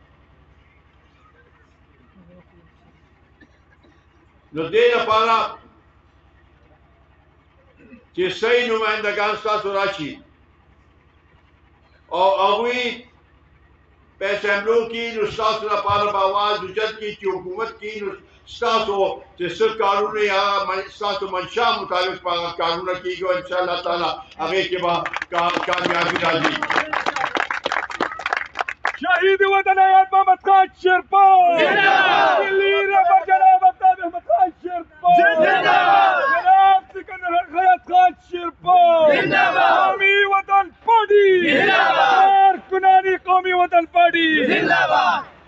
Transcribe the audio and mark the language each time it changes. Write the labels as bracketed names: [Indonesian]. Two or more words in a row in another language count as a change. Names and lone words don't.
[Pashto] نو دې لپاره چې صحیح نمایندګان ستاسو راشي او هغوی په اسمبلو کې نو ستاسو لپاره به آواز اوچت کړي چې حکومت کې نو ستاسو چې څه کارونه یا ستاسو منشا مطابق به هغه کارونه کېږي او انشاءالله تعالی هغې کې به کامیابي راځي [Urdu] شہید وطن حیات محمد خان شیرپا زندہ باد، دلی ربر جناب ابتاب احمد خان شیرپا زندہ باد، جناب سکندر حیات خان شیرپا زندہ باد، قومی وطن پارٹی زندہ باد، کارکنانی قومی وطن پارٹی زندہ باد.